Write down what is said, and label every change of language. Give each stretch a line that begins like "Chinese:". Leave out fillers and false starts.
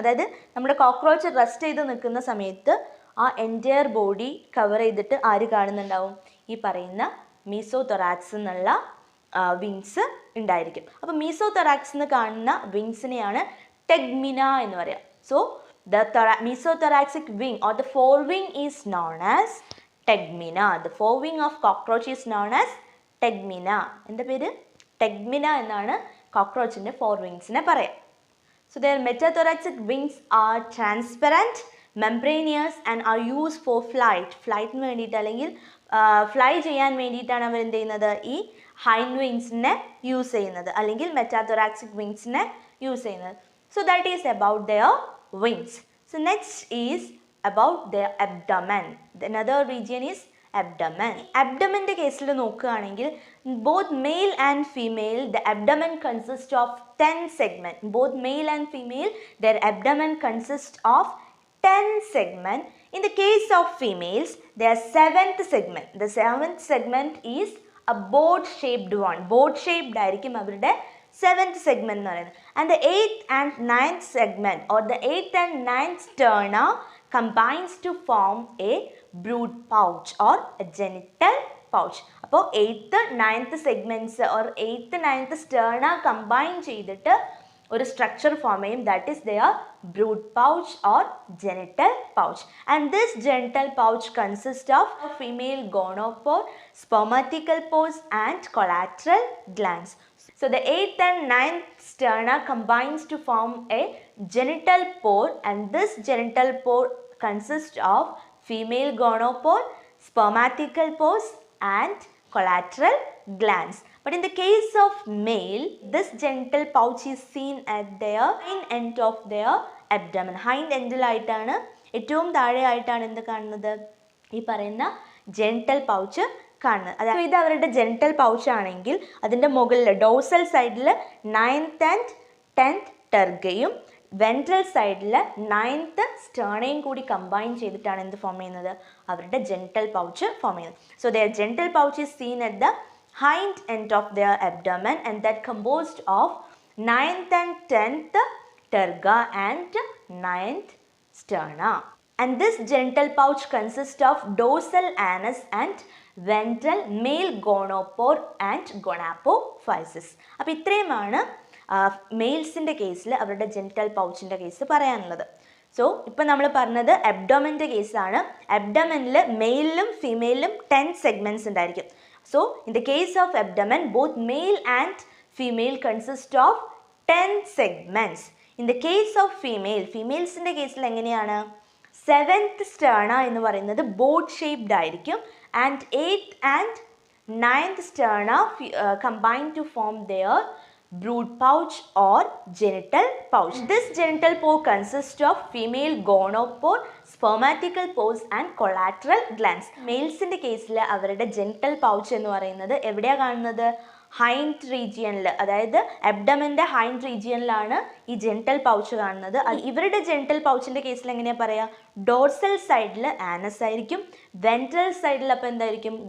Malayalam: അതായത് നമ്മുടെ cockroach rest ചെയ്ത് നിൽക്കുന്ന സമയത്ത് ആ എൻറ്റയർ ബോഡി കവർ ചെയ്തിട്ട് ആര് കാണുന്നുണ്ടാവും, ഈ പറയുന്ന മീസോ തൊറാക്സ് എന്നുള്ള വിങ്സ് ഉണ്ടായിരിക്കും. അപ്പോൾ മീസോ തൊറാക്സ് എന്ന് കാണുന്ന വിങ്സിനെയാണ് ടെഗ്മിന എന്ന് പറയുക.
English: So the mesothoracic wing or the forewing is known as tegmina. The forewing of cockroach is known as tegmina.
Malayalam: എന്താ പേര്, ടെഗ്മിന എന്നാണ് കോക്രോച്ചിൻ്റെ ഫോർവിങ്സിനെ പറയാം.
English: So their metathoracic wings are transparent, membranous and are used for flight.
Malayalam: ഫ്ലൈറ്റിന് വേണ്ടിയിട്ട് അല്ലെങ്കിൽ fly ചെയ്യാൻ വേണ്ടിയിട്ടാണ് അവർ എന്ത് ചെയ്യുന്നത്, ഈ ഹൈൻഡ് വിങ്സിനെ യൂസ് ചെയ്യുന്നത്, അല്ലെങ്കിൽ മെറ്റാതൊറാക്സിക് വിങ്സിനെ യൂസ് ചെയ്യുന്നത്.
English: So that is about their wings. So next is about their abdomen. Another region is abdomen. Abdomen
Malayalam: കേസിൽ നോക്കുകയാണെങ്കിൽ
English: both male and female the abdomen consists of 10 segments. Both male and female their abdomen consists of 10 segments. In the case of females their 7th segment. The 7th segment is a boat shaped one.
Malayalam: Boat shaped ആയിരിക്കും അവരുടെ 7th segment എന്ന് പറയുന്നത്.
English: And the 8th and 9th segment or the 8th and 9th sterna combines to form a brood pouch or a genital pouch.
Malayalam: അപ്പോൾ
English: 8th 9th segments or 8th 9th sterna combine
Malayalam: ചെയ്തിട്ട് ഒരു structure form ചെയ്യും.
English: That is their brood pouch or genital pouch. And this genital pouch consists of female gonopore, spermatical pores and collateral glands. So the 8th and 9th sterna combines to form a genital pore, and this genital pore consists of female gonopore, spermatical pores and collateral glands. But in the case of male, this genital pouch is seen at their hind end of their abdomen.
Malayalam: Hind endil ആയിട്ടാണ്, ഏറ്റവും താഴെ ആയിട്ടാണ് എന്ത് കാണുന്നത്, ഈ പറയുന്ന genital pouch കാണുന്നത്. അതായത് ഇത് അവരുടെ ജെനിറ്റൽ പൗച്ച് ആണെങ്കിൽ അതിൻ്റെ മുകളിൽ ഡോർസൽ സൈഡിൽ 9th and 10th ടെർഗയും വെൻട്രൽ സൈഡിൽ 9th സ്റ്റേണയും കൂടി കമ്പൈൻ ചെയ്തിട്ടാണ് എന്ത് ഫോം ചെയ്യുന്നത്, അവരുടെ ജെനിറ്റൽ പൗച്ച് ഫോം ചെയ്യുന്നത്.
English: So their genital pouch is seen at the hind end of their abdomen, and that composed of 9th and 10th terga and 9th sterna. And this genital pouch consists of dorsal anus and ventral male gonopore and gonapophysis.
Malayalam: അപ്പോൾ ഇത്രയുമാണ് മെയിൽസിൻ്റെ കേസിൽ അവരുടെ genital പൗച്ചിൻ്റെ case പറയാനുള്ളത്. So ഇപ്പം നമ്മൾ പറഞ്ഞത് അബ്ഡോമൻ്റെ കേസാണ്. അബ്ഡോമനിൽ മെയിലിലും ഫീമെയിലും 10 segments ഉണ്ടായിരിക്കും.
English: So in the case of abdomen, both male and female consist of 10 segments. In the case of female, females in the case എങ്ങനെയാണ്
Malayalam: സെവൻത്ത് സ്റ്റേർണ എന്ന് പറയുന്നത് ബോട്ട് ഷേപ്ഡ് ആയിരിക്കും.
English: And eighth and ninth sterna combine to form their brood pouch or genital pouch. This genital pouch consists of female gonopore, spermatical pores and collateral glands.
Malayalam: മെയിൽസിൻ്റെ കേസിൽ അവരുടെ genital pouch എന്ന് പറയുന്നത് എവിടെയാണ് കാണുന്നത്? ഹൈൻഡ് റീജിയനിൽ, അതായത് അബ്ഡമൻ്റെ ഹൈൻഡ് റീജിയനിലാണ് ഈ ജെനിറ്റൽ പൗച്ച് കാണുന്നത്. ഇവരുടെ ജെനിറ്റൽ പൗച്ചിൻ്റെ കേസിൽ എങ്ങനെയാണ് പറയുക? ഡോർസൽ സൈഡിൽ ആനസ് ആയിരിക്കും, വെൻട്രൽ സൈഡിൽ അപ്പോൾ എന്തായിരിക്കും?